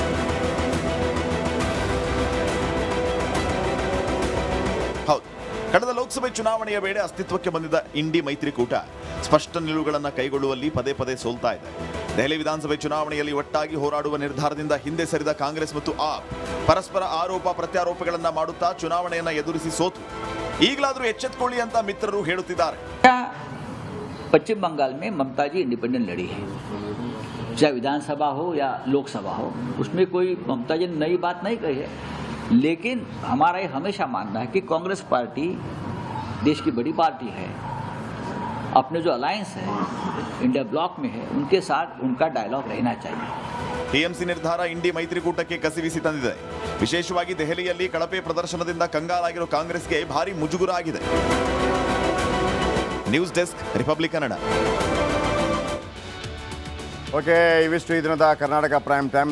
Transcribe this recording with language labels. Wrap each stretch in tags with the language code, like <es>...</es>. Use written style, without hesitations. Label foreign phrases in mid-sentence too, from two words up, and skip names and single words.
<kn>ಹೌದು, ಕಳೆದ ಲೋಕಸಭೆ ಚುನಾವಣೆಯ ವೇಳೆ ಅಸ್ತಿತ್ವಕ್ಕೆ ಬಂದಿದ್ದ ಇಂಡಿ ಮೈತ್ರಿಕೂಟ ಸ್ಪಷ್ಟ ನಿಲುವುಗಳನ್ನು ಕೈಗೊಳ್ಳುವಲ್ಲಿ ಪದೇ ಪದೇ ಸೋಲ್ತಾ ಇದೆ. ದೆಹಲಿ ವಿಧಾನಸಭೆ ಚುನಾವಣೆಯಲ್ಲಿ ಒಟ್ಟಾಗಿ ಹೋರಾಡುವ ನಿರ್ಧಾರದಿಂದ ಹಿಂದೆ ಸರಿದ ಕಾಂಗ್ರೆಸ್ ಮತ್ತು ಆಪ್ ಪರಸ್ಪರ ಆರೋಪ ಪ್ರತ್ಯಾರೋಪಗಳನ್ನ ಮಾಡುತ್ತಾ ಚುನಾವಣೆಯನ್ನ ಎದುರಿಸಿ ಸೋತು ಈಗಲಾದರೂ ಎಚ್ಚೆತ್ತುಕೊಳ್ಳಿ ಅಂತ ಮಿತ್ರರು ಹೇಳುತ್ತಿದ್ದಾರೆ.</kn> <hi>पश्चिम बंगाल में ममता जी इंडिपेंडेंट लड़ी है, चाहे विधानसभा हो या लोकसभा हो, उसमें कोई ममता जी ने नई बात नहीं कही है। लेकिन हमारा ये हमेशा मानना है कि कांग्रेस पार्टी देश की बड़ी पार्टी है, अपने जो अलायंस है इंडिया ब्लॉक में है, उनके साथ उनका डायलॉग रहना चाहिए.</hi> <kn>ಟಿಎಂಸಿ ನಿರ್ಧಾರ ಇಂಡಿ ಮೈತ್ರಿಕೂಟಕ್ಕೆ ಕಸಿವಿಸಿ ತಂದಿದೆ. ವಿಶೇಷವಾಗಿ ದೆಹಲಿಯಲ್ಲಿ ಕಳಪೆ ಪ್ರದರ್ಶನದಿಂದ ಕಂಗಾಲಾಗಿರೋ ಕಾಂಗ್ರೆಸ್ಗೆ ಭಾರಿ ಮುಜುಗುರ ಆಗಿದೆ. ನ್ಯೂಸ್ ಡೆಸ್ಕ್, ರಿಪಬ್ಲಿಕ್ ಕನ್ನಡ. ಓಕೆ, ಇವಿಷ್ಟು ಈ ದಿನದ ಕರ್ನಾಟಕ ಪ್ರೈಮ್ ಟೈಮ್.</kn>